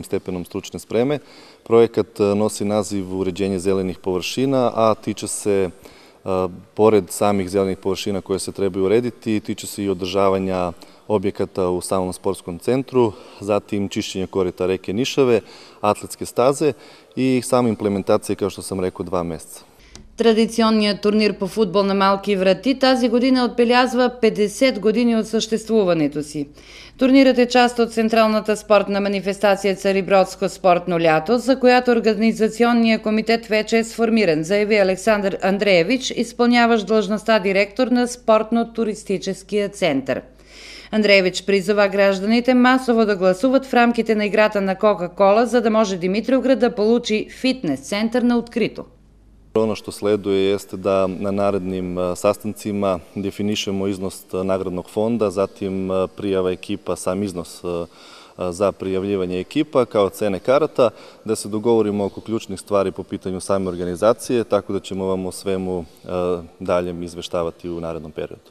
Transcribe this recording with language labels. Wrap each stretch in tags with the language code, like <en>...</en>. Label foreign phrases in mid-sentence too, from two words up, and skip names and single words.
<sr>stepenom stručne spreme. Projekat nosi naziv uređenje zelenih površina, a tiče se pored samih zelenih površina koje se trebaju urediti, tiče se i održavanja objekata u samom sportskom centru, zatim čišćenje korita reke Nišave, atletske staze i sama implementacija, kao što sam rekao, 2 месеца.</sr> <bg>Традиционният турнир по футбол на малки врати тази година отбелязва 50 години от съществуването си. Турнирът е част от централната спортна манифестация Царибродско спортно лято, за която организационният комитет вече е сформиран, заяви Александър Андреевич, изпълняващ длъжността директор на спортно-туристическия център. Андреевич призова гражданите масово да гласуват в рамките на играта на Кока-кола, за да може Димитровград да получи фитнес център на открито.</bg> <sr>Ono što sleduje jeste da na narednim sastancima definišemo iznos nagradnog fonda, zatim prijava ekipa, sam iznos za prijavljivanje ekipa kao cene karata, da se dogovorimo oko ključnih stvari po pitanju same organizacije, tako da ćemo vam o svemu daljem izveštavati u narednom periodu.</sr>